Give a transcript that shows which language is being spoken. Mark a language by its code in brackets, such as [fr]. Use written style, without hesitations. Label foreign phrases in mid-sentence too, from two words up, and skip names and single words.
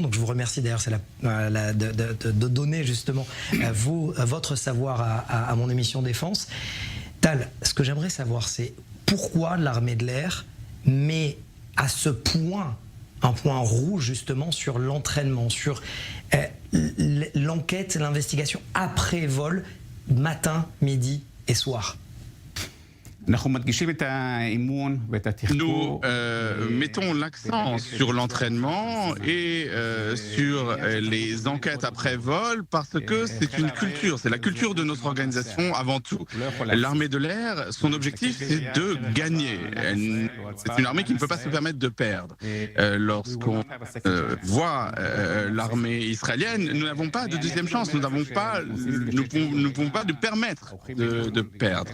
[fr] Donc je vous remercie d'ailleurs de donner justement votre savoir à mon émission Défense. Tal, ce que j'aimerais savoir, c'est pourquoi l'armée de l'air met à ce point un point rouge justement sur l'entraînement, sur l'enquête, l'investigation après vol, matin, midi et soir. [he] אנחנו מדגישים את האימון ואת התחקור. [fr] Nous mettons l'accent sur l'entraînement et sur les enquêtes après vol parce que c'est une culture, c'est la culture de notre organisation avant tout. L'armée de l'air, son objectif c'est de gagner. C'est une armée qui ne peut pas se permettre de perdre. Lorsqu'on voit l'armée israélienne, nous n'avons pas de deuxième chance, nous ne pouvons pas nous permettre de perdre.